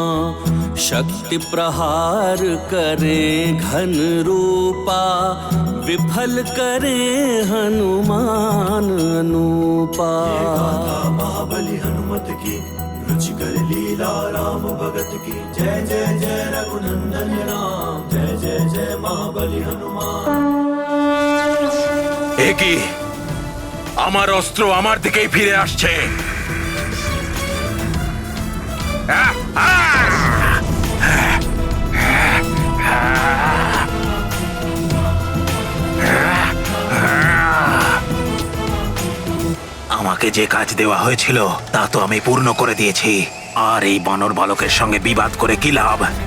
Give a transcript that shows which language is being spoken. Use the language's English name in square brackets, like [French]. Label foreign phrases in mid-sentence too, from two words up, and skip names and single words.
[Hindi] शक्ति प्रहार करे घन रूपा, विफल करे हनुमान अनूपा। महाबली हनुमत की, रुचिकर लीला राम भगत की। जय जय जय रघुनंदन राम, जय जय जय महाबली हनुमान। [Bangla] কি আমার অস্ত্র আমার দিকেই ফিরে আসছে। আমাকে যে কাজ দেওয়া হয়েছিল তা তো আমি পূর্ণ করে দিয়েছি, আর এই বানর বালকের সঙ্গে বিবাদ করে কি লাভ?